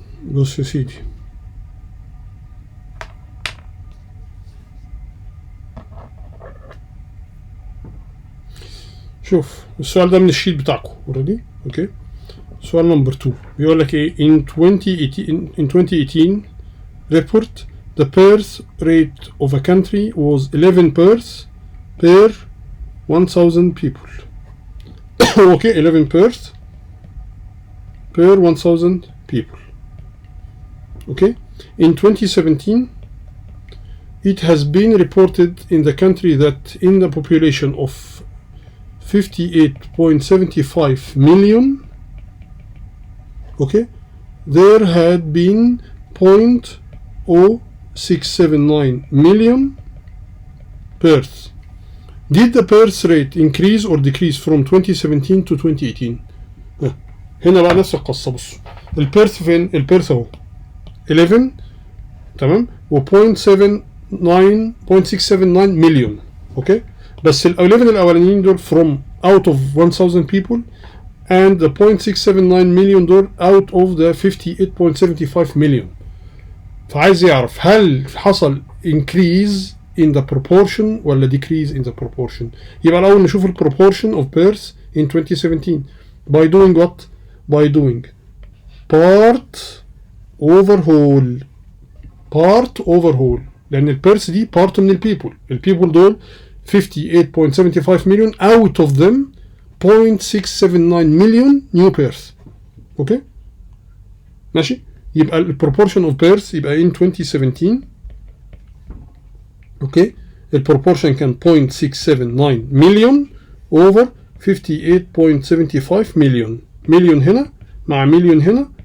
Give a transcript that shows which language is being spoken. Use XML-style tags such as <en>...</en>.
<ar>بص يا سيدي، شوف السؤال ده من الشيت بتاعكم اوريدي.</ar> <en>okay,</en> <ar>سؤال نمبر 2 بيقول لك ايه؟</ar> <en>in 2018 report the birth rate of a country was 11 births per 1000 people. okay, 11 births per 1000 people. Okay, in 2017 it has been reported in the country that in the population of 58.75 million, okay, there had been 0.0679 million births. Did the birth rate increase or decrease from 2017 to 2018?</en> <ar>هنا بقى نفس القصة. بصوا البيرث فين؟ البيرث اهو 11 تمام و 0.679 مليون. اوكي، بس ال 11 الاولانيين دول</ar> <en>from out of 1000 people and the 0.679 مليون دول out of the 58.75 مليون.</en> <ar>فعايز يعرف هل حصل</ar> <en>increase in the proportion</en> <ar>ولا</ar> <en>decrease in the proportion.</en> <ar>يبقى الاول نشوف ال</ar> <en>proportion of births in 2017 by doing what? by doing part over whole. part over whole</en> <ar>لأن البيرث دي part من البيبول. البيبول دول 58.75 مليون</ar> <en>out of them</en> <ar>0.679 مليون new birth. اوكي ماشي، يبقى ال</ar> <en>proportion of births</en> <ar>يبقى in 2017 اوكي ال proportion كان 0.679 مليون over 58.75 مليون. مليون هنا مع مليون هنا</ar>